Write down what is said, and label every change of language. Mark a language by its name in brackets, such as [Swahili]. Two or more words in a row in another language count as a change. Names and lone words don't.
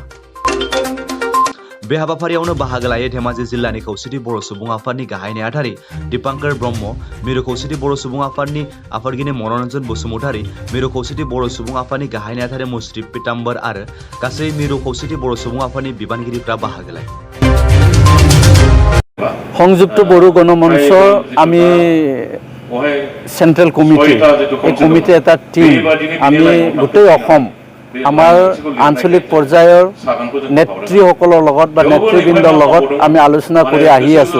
[Bodo] बे हाबाफारियावनो बाहागो लायो धेमाजि जिल्लानि खौसेथि बर' सुबुं आफादनि गाहाय नेहाथारि दीपांकर ब्रह्म, मिरु खौसेथि बर' सुबुं आफादनि आफादगिरि मनरन्जन बसुमतारी, मिरु खौसेथि बर' सुबुं आफादनि गाहाय नेहाथारि मुश्री पीताम्बर आरो गासै मिरु खौसेथि बर' सुबुं आफादनि बिबानगिरिफ्रा बाहागो लायो। [Assamese] সংযুক্ত বড়ো গণমঞ্চ আমি [English] central committee [Assamese] এই কমিটি এটা টিম আমি গোটেই অসম আমাৰ আঞ্চলিক পৰ্যায়ৰ নেতৃসকলৰ লগত বা নেতৃবৃন্দৰ লগত আমি আলোচনা কৰি আহি